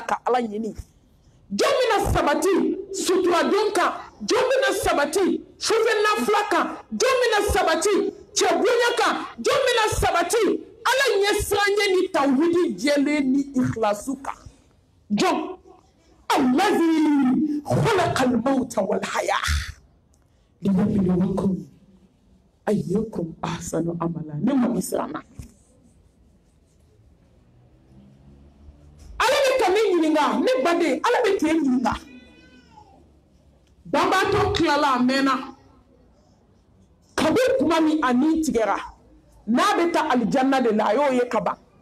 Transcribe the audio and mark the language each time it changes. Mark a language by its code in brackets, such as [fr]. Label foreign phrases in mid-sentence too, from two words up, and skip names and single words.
[bm] ka ala ɲini jɔn bɛna sabati sutura don kan jɔn bɛna sabati sufɛ nafila kan jɔn bɛna sabati cɛ bonya kan jɔn bɛna sabati ala ɲɛsiranɲɛ ni tawhidi jɛlen ni ikhlasu kan jɔn [ar] الذي خلق الموت والحياة ليبلوكم أيكم أحسن عملا [bm] ne ma misrama ala bɛ ka ne ɲininka ne baden ala bɛ k'e ɲininka banbaatɔ tilala a mɛnna kabi kuma min a ni tigɛra n'a bɛ taa alijanna de la a y'o ye ka ban